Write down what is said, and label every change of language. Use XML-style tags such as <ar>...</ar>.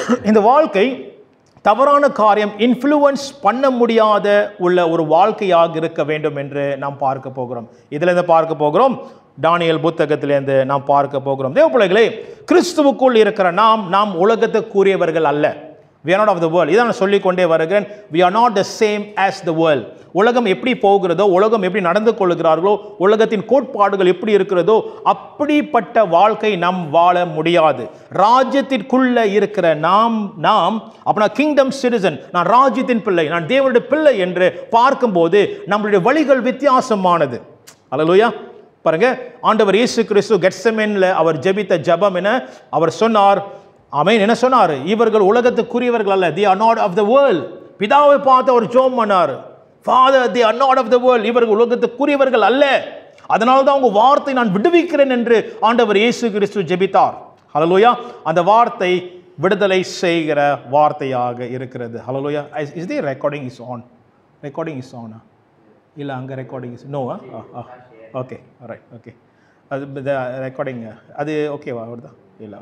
<ta>இந்த வாழ்க்கை தவறான காரியம் இன்ஃப்ளூயன்ஸ் பண்ண முடியாத உள்ள ஒரு வாழ்க்கையாக இருக்க வேண்டும் என்று நாம் பார்க்க போகிறோம். இதிலிருந்து பார்க்க போகிறோம், தானியேல் புத்தகத்திலிருந்து நாம் பார்க்க போகிறோம். தேவ பிள்ளைகளே, கிறிஸ்துவுக்குள் இருக்கிற நாம் உலகத்துக்குரியவர்கள் அல்ல.</ta> <en>We are not of the world.</en> <ta>இதான் நான் சொல்லிக்கொண்டே வருகிறேன்.</ta> <en>We are not the same as the world.</en> <ta>உலகம் எப்படி போகிறதோ, உலகம் எப்படி நடந்து கொள்கிறார்களோ, உலகத்தின் கோட்பாடுகள் எப்படி இருக்கிறதோ அப்படிப்பட்ட வாழ்க்கை நாம் வாழ முடியாது. ராஜ்யத்திற்குள்ள இருக்கிற நாம் அப்படின்னா கிங்டம் சிட்டிசன், நான் ராஜ்யத்தின் பிள்ளை, நான் தேவனுடைய பிள்ளை என்று பார்க்கும்போது நம்மளுடைய வழிகள் வித்தியாசமானது. அல்லேலூயா. பாருங்க, ஆண்டவர் இயேசு கிறிஸ்து கெத்செமனேல அவர் ஜெபித்த ஜெபம் என அவர் சொன்னார். ஆமென். என்ன சொன்னார்? இவர்கள் உலகத்துக்குரியவர்கள் அல்ல.</ta> <en>they are not of the world.</en> <ta>பிதாவை பார்த்து அவர் ஜெபம் பண்ணார்.</ta> <en>Father, they are not of the world.</en> <ta>இவர்கள் உலகத்துக்குரியவர்கள் அல்ல, அதனால தான் உங்க வார்த்தை நான் விடுவிக்கிறேன் என்று ஆண்டவர் இயேசு கிறிஸ்து ஜெபித்தார். ஹல்லேலூயா. அந்த வார்த்தை விடுதலை செய்கிற வார்த்தையாக இருக்கிறது.</ta> <en>Hallelujah. Is the recording is on? Recording is on?</en> <ta>இல்ல, அங்க</ta> <en>Recording is no. Okay, right. Okay,</en> <ta>அது ரெக்கார்டிங் அது ஓகேவா? அவர்தான் இல்ல.</ta>